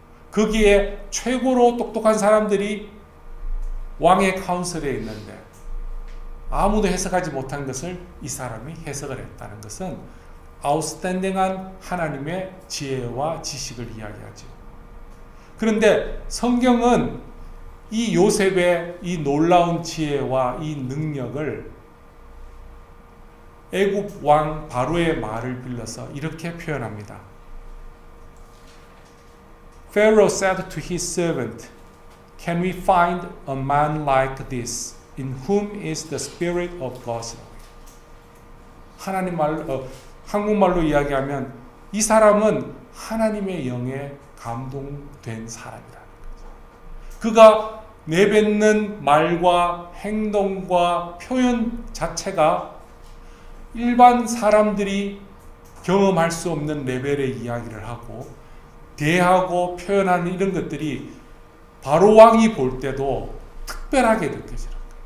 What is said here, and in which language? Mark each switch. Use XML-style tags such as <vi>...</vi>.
<ko>거기에 최고로 똑똑한 사람들이 왕의 카운슬에 있는데 아무도 해석하지 못한 것을 이 사람이 해석을 했다는 것은 아웃스탠딩한 하나님의 지혜와 지식을 이야기하죠. 그런데 성경은 이 요셉의 이 놀라운 지혜와 이 능력을 애굽 왕 바로의 말을 빌려서 이렇게 표현합니다.</ko> <en>Pharaoh said to his servant, "Can we find a man like this, in whom is the spirit of God?"</en> <ko>하나님 말로 한국말로 이야기하면 이 사람은 하나님의 영에 감동된 사람이라는 거죠. 그가 내뱉는 말과 행동과 표현 자체가 일반 사람들이 경험할 수 없는 레벨의 이야기를 하고 대하고 표현하는 이런 것들이 바로 왕이 볼 때도 특별하게 느껴지는 거예요.</ko>